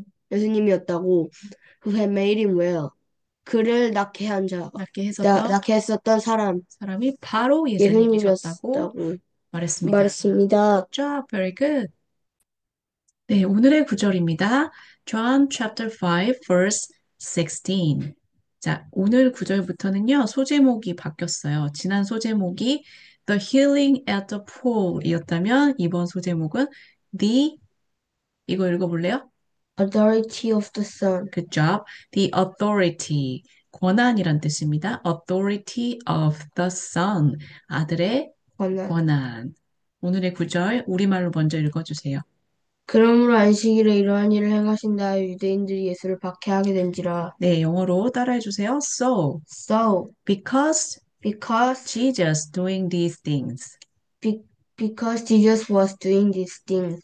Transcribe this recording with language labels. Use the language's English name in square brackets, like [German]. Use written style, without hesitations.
[Korean] 예수님이었다고, [English] who had made him well. [Korean] 그를 낫게 한 자, 낫게 했었던 사람이 바로 예수님이셨다고 말했습니다. [English] Good job, very good. [Korean] 네, 오늘의 구절입니다. [English] John chapter 5, verse 16. [Korean] 자, 오늘 구절부터는요, 소제목이 바뀌었어요. 지난 소제목이 The Healing at the Pool 이었다면, 이번 소제목은 이거 읽어볼래요? [English] Authority of the Son. Good job. [Korean] The authority, 권한이란 뜻입니다. [English] Authority of the Son, [Korean] 아들의 권한. 오늘의 구절, 우리말로 먼저 읽어주세요. 그러므로 안식일에 이러한 일을 행하신다 유대인들이 예수를 박해하게 된지라. 네, 영어로 따라해 주세요. [English] So, So, because because Jesus doing these things be, because Jesus was doing these things